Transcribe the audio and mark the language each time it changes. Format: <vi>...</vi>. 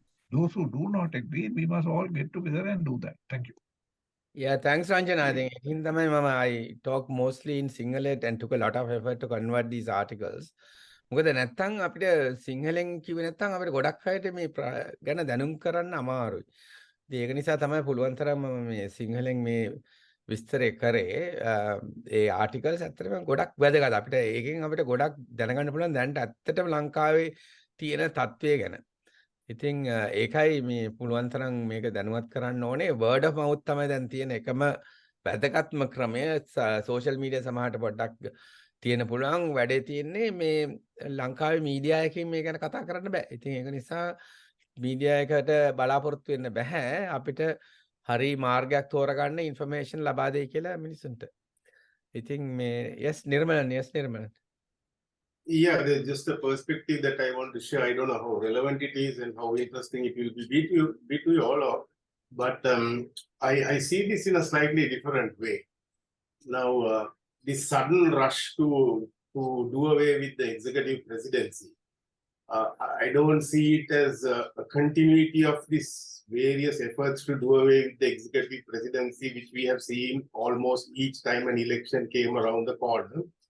<en>Those who do not agree, we must all get together and do that. Thank you. Yeah, thanks, Ranjan. I think in the I talk mostly in Sinhala and took a lot of effort to convert these articles.</en> <si>මොකද නැත්තම් අපිට සිංහලෙන් කිව්වේ නැත්තම් අපිට ගොඩක් අයට මේ ගැන දැනුම් කරන්න අමාරුයි. ඉතින් ඒක නිසා තමයි පුළුවන් තරම් මම මේ සිංහලෙන් මේ විස්තරය කරේ. ඒ ආටිකල්ස් ඇත්තටම ගොඩක් වැදගත්. අපිට ඒකෙන් අපිට ගොඩක් දැනගන්න පුළුවන් දැනට ඇත්තටම ලංකාවේ තියෙන තත්ත්වය ගැන. ඉතින් ඒකයි මේ පුළුවන් තරම් මේක දැනුවත් කරන්න ඕනේ.</si> <en>word of mouth</en> <si>තමයි දැන් තියෙන එකම වැදගත්ම ක්‍රමය. සෝෂල් මීඩියා සමහරට පොඩ්ඩක් තියෙන පුළුවන් වැඩේ තියෙන්නේ මේ ලංකාවේ මීඩියා එකකින් මේ ගැන කතා කරන්න බෑ. ඉතින් ඒක නිසා මීඩියා එකට බලාපොරොත්තු වෙන්න බෑ. අපිට හරි මාර්ගයක් තෝරගන්න ඉන්ෆර්මේෂන් ලබා දෙයි කියලා මිනිසුන්ට. ඉතින් මේ yes නිර්මලන්.</si> <en>Yeah, there's just a perspective that I want to share. I don't know how relevant it is and how interesting it will be to you all. But I see this in a slightly different way. Now, this sudden rush to do away with the executive presidency, I don't see it as a continuity of this various efforts to do away with the executive presidency, which we have seen almost each time an election came around the corner.</en>